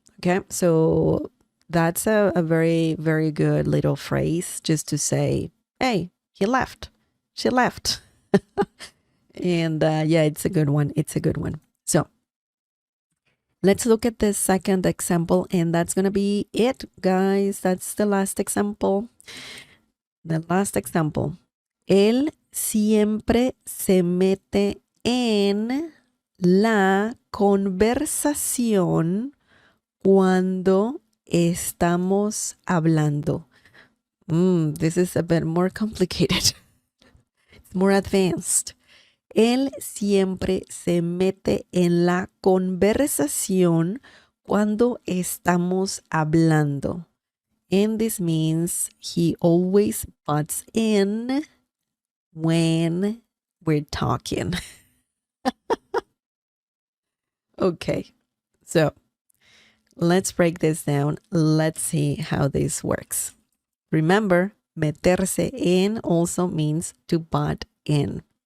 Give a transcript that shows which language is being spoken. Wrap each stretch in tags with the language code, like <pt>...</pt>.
<en>Okay, so that's a very, very good little phrase just to say, hey, he left, she left. And yeah, it's a good one. It's a good one. So let's look at the second example, and that's going to be it, guys. That's the last example. The last example.</en> <es>Él siempre se mete en la conversación cuando estamos hablando.</es> <en>This is a bit more complicated. It's more advanced.</en> <es>Él siempre se mete en la conversación cuando estamos hablando.</es> <en>And this means he always butts in when we're talking. Okay, so let's break this down. Let's see how this works. Remember, meterse en also means to butt in.</en>